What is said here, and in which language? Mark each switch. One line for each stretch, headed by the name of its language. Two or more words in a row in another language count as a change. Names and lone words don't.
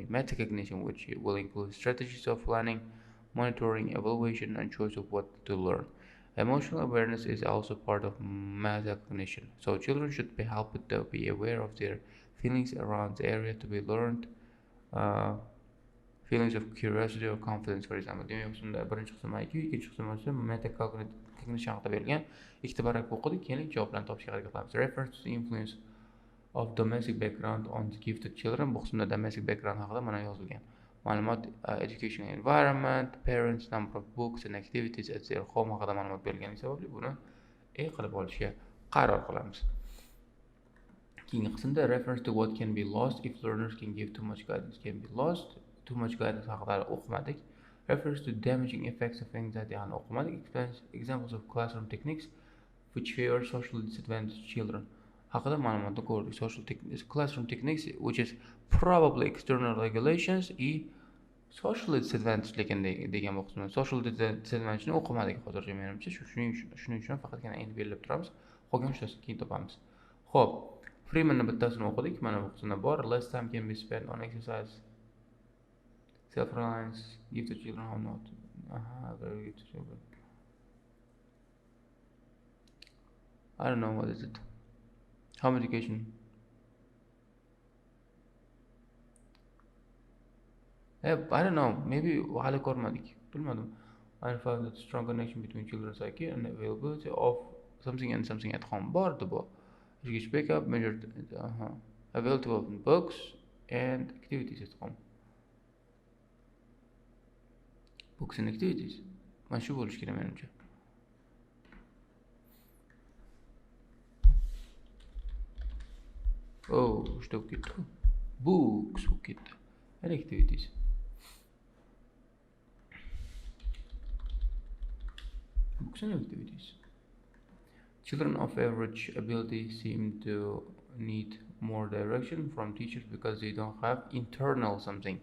English: Metacognition, which will include strategies of planning, monitoring, evaluation, and choice of what to learn. Emotional awareness is also part of metacognition. So children should be helped to be aware of their feelings around the area to be learned. Feelings of curiosity or confidence, for example.
Uzbek: Demak, shunda birinchi qism IQ, ikkinchi qism esa metacognition haqida berilgan. Ikkita paragraf o'qidik, keyin javoblarni topishga harakat qilamiz.
English: Reference to the influence of domestic background on the gifted children.
Uzbek: Bu qismda
English: domestic background
Uzbek: haqida mana yozilgan.
English: Ma'lumot educational environment, parents, number of books and activities at their home
Uzbek: haqida ma'lumot berilgani sababli buni qilib olishga qaror qilamiz. Keyingi qismda
English: reference to what can be lost if learners can give too much guidance. Can be lost, too much guidance
Uzbek: haqida o'qimadik.
English: Refers to damaging effects of anxiety and o'qimadik. Examples of classroom techniques which favor socially disadvantaged children
Uzbek: haqida ma'lumotni ko'rdik.
English: Classroom techniques, which is probably external regulations socially disadvantaged
Uzbek: degan bu qismda.
English: Social disadvantage'ni
Uzbek: o'qimadik hozircha menimcha. Shuning uchun faqatgina endi belgilab turamiz. Qolgan uchtasini keyin topamiz. Xo'p, Freeman'ni bittasini o'qidik, mana bu qismda bor.
English: Less time can be spent on exercise, self-reliance, give to children how not. Very good to children. I don't know, what is it? Home education. I don't know, maybe
Uzbek: hali ko'rmadik, bilmadim.
English: I found that strong connection between children's IQ and availability of something and something at home.
Uzbek: Bordi bu.
English: Education backup measured availability of books and activities at home. Books and activities.
Uzbek: Mana shu bo'lish kerak menimcha. Oh, что ketdi? Books ketdi.
English: And activities. Books and activities. Children of average ability seem to need more direction from teachers because they don't have internal something.